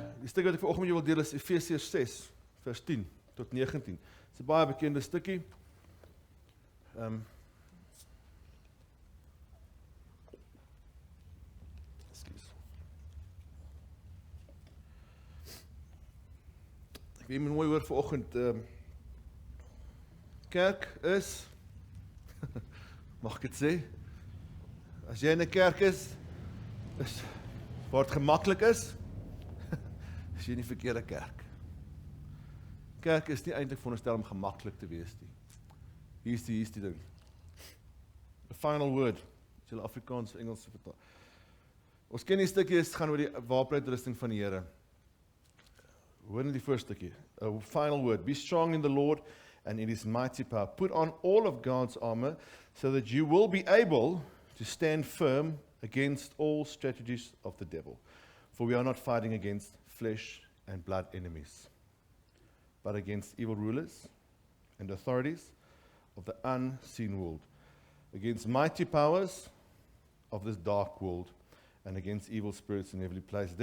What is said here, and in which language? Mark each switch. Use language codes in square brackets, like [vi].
[af] stuk wat ek vanoggend met jou wil deel is Efesiërs 6, vers 10 tot 19. Dit is 'n baie bekende stukkie. Ekskuus. Ek weet my mooi hoor vanoggend, kerk is, mag ek dit sê, as jy in 'n kerk is waar het gemaklik is jy in die verkeerde kerk. Kerk is nie eintlik veronderstel om gemaklik te wees nie. Hier is die ding. [en] The final word, [af] as jy Afrikaans of Engels vertaal. Ons ken die stukkie, het gaan oor die wapenuitrusting van die Here. Hoor in die first stukkie. [en] A final word, be strong in the Lord and in his mighty power. Put on all of God's armor so that you will be able to stand firm against all strategies of the devil. For we are not fighting against flesh and blood enemies, but against evil rulers and authorities of the unseen world, against mighty powers of this dark world, and against evil spirits in heavenly places.